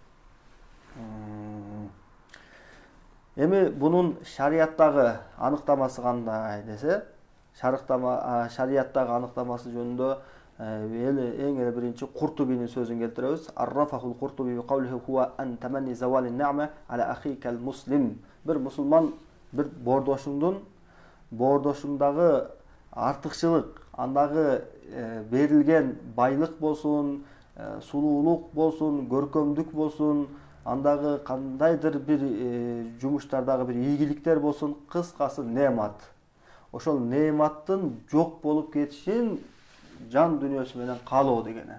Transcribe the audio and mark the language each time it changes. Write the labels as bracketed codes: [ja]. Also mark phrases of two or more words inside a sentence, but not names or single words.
[ky] Эми бунун шарияттагы аныктамасы кандай десе, шарияттагы аныктамасы жөнүндө эң эле биринчи Куртубинин сөзүн келтиребиз. [ar] عرّفه القرطبي بقوله هو أن تمنّي زوال نعمة على أخيك المسلم. [ky] Bir musulman bir боордошуңдагы артыкчылык, андагы берилген байлык болсун, сулуулук болсун, көркөмдүк болсун, андагы кандайдыр бир жумуштардагы бир ийгиликтер болсун, кыскасы неамат. Ошол неаматтын жок болуп кетишин жан дүйнөсү менен каалоо дегени.